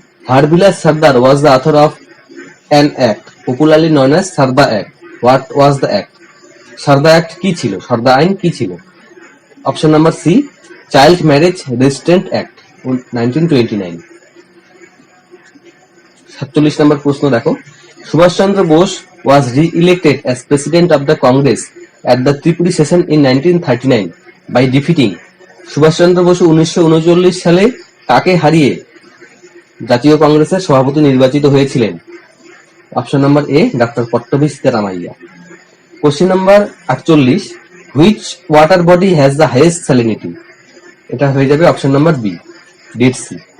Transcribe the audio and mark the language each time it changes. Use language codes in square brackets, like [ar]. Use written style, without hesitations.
[en] Harbilas Sardar was the author of an act popularly known as Sarda Act. What was the act? [bn] Sarada act কি ছিল? সারদা আইন কি ছিল? Option number C, child marriage restrained act 1929। 47 নম্বর প্রশ্ন দেখো। [en] Subhash Chandra Bose was re-elected as president of the Congress at the Tripuri session in 1939 by defeating? [bn] Subhash চন্দ্র বসু 1939 সালে কাকে হারিয়ে জাতীয় কংগ্রেসের সভাপতি নির্বাচিত হয়েছিলেন? Option number A, doctor Pattabhi Sitaramayya. Question number 48। [en] Which water body has the highest salinity? [bn] এটা হয়ে যাবে option number B, dead C.